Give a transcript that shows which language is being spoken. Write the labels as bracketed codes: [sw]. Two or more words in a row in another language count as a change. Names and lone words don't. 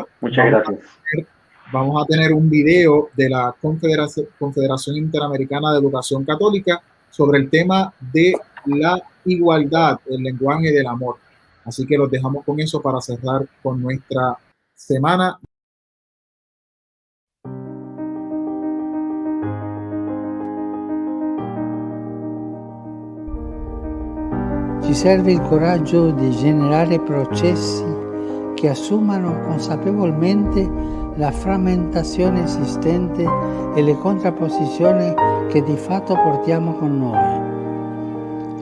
[es] muchas gracias. Vamos a tener un video de la Confederación Interamericana de Educación Católica sobre el tema de la igualdad, el lenguaje del amor. Así que los dejamos con eso para cerrar con nuestra semana. [it] Ci serve il coraggio di generare processi che assumano consapevolmente la frammentazione esistente e le contrapposizioni che di fatto portiamo con noi.